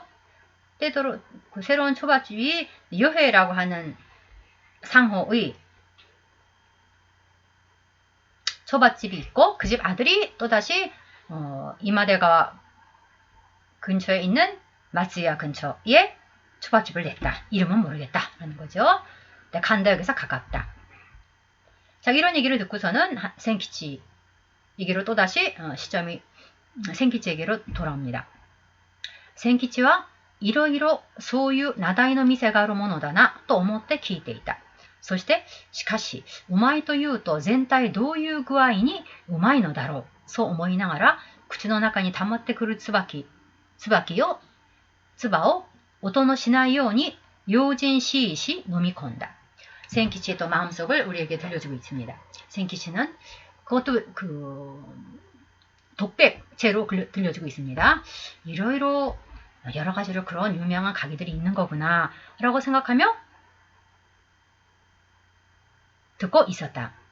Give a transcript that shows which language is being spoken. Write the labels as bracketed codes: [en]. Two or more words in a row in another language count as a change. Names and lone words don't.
[ko] 때도록 그 새로운 초밥집이 요회라고 하는 상호의 초밥집이 있고 그 집 아들이 또다시 이마대가 근처에 있는 마츠야 근처에 초밥집을 냈다. 이름은 모르겠다. 라는 거죠. 간다역에서 가깝다. 자, 이런 얘기를 듣고서는 센키치 얘기로 또다시 시점이 센키치에게로 돌아옵니다. [ja] 센키치와 いろいろそういう名題の店があるものだなと思って聞いていた。そして、しかし、うまいというと全体どういう具合にうまいのだろう。そう思いながら、口の中に溜まってくる唾を音のしないように用心しいし飲み込んだ. [ko] 센키치의 또 마음속을 우리에게 들려주고 있습니다. 센키치는 그것도 독백체로 들려주고 있습니다. 이러이러 여러 가지로 그런 유명한 가게들이 있는 거구나 라고 생각하며 듣고 있었다.